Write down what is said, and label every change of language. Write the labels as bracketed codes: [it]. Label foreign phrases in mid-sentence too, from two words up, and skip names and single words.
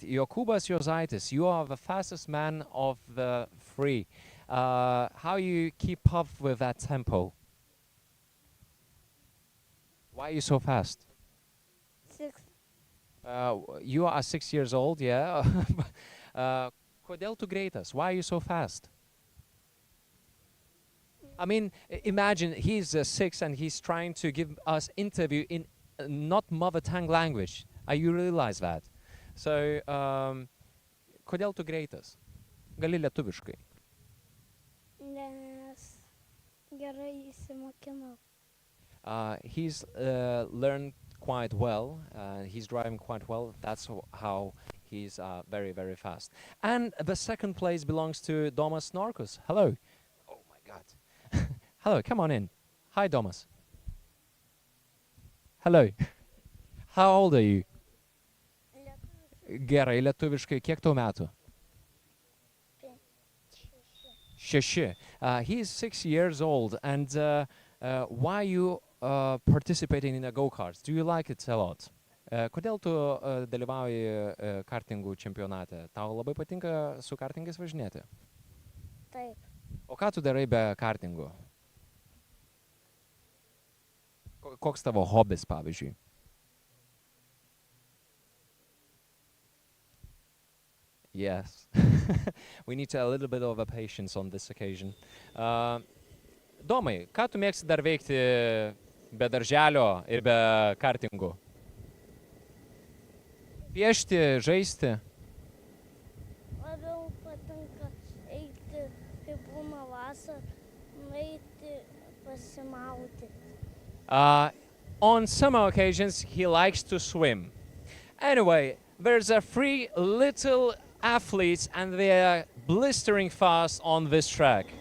[en] Jokūbas Juozaitis, you are the fastest man of the 3. How you keep up with that tempo? Why are you so fast? 6. You are 6 years old, yeah? [lt] Kodėl tu greitas? [en] Why are you so fast? I mean, imagine he's 6 and he's trying to give us interview in not mother tongue language. You realize that? So, [lt] kodėl tu greitas? Gali lietuviškai. Nes gerai įsimokinau. [en] He's learned quite well. He's driving quite well. That's how he's very, very fast. And the second place belongs to Domas Norkus. Hello. Oh my God. Hello, come on in. Hi, Domas. Hello. How old are you? [lt] Gerai, lietuviškai, kiek tau metų? 6. [en] He's 6 years old, and why are you participating in a go-karts? Do you like it a lot? [lt] Kodėl tu dalyvauji kartingų čempionate? Tau labai patinka su kartingais važinėti? Taip. O ką tu darai be kartingų? Koks tavo hobis, pavyzdžiui? [en] Yes. We need a little bit of a patience on this occasion. [lt] Domai, ką tu mėgsti dar veikti be darželio ir be kartingų? Piešti, žaisti? Labiau patinka eiti, kai būna vasara, nueiti [en] On some occasions, he likes to swim. Anyway, there's a three little athletes and they are blistering fast on this track.